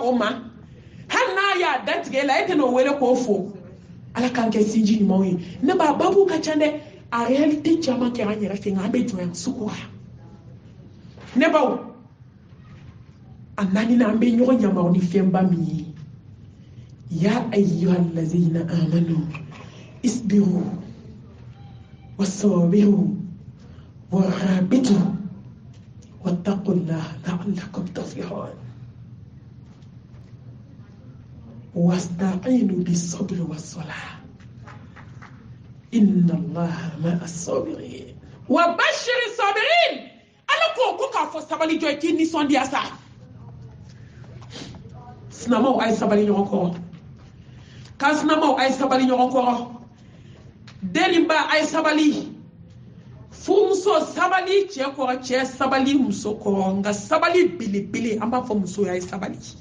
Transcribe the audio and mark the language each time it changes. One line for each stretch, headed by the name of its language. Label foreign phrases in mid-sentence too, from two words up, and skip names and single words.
Bambara: o ma hali n'a y'a datigɛ la e tɛna o wele k'o fo ala k'an kɛ sinji ɲumanw ye ne ba babu ka ca dɛ a réalité caman kɛra an yɛrɛ fɛ nka an bɛ jɔn yan sugu ne baw a naaninan an bɛ ɲɔgɔn yamaruya ni fɛnba min ye
Arabic: يا أيها الذين آمنوا اصبروا وصابروا ورابطوا واتقوا الله لعلكم تفلحون واستعينوا بالصبر والصلاة إن الله مع الصابرين وبشر الصابرين
Bambara: ala ko k'a fɔ sabali jɔ k'i nisɔndiya sa sinamaw a ye sabali ɲɔgɔn kɔrɔ kansinamaw a ye sabali ɲɔgɔn kɔrɔ deninba a ye sabali furumuso sabali cɛ kɔrɔ cɛ sabali muso kɔrɔ nka sabali belebele an b'a fɔ muso a ye sabali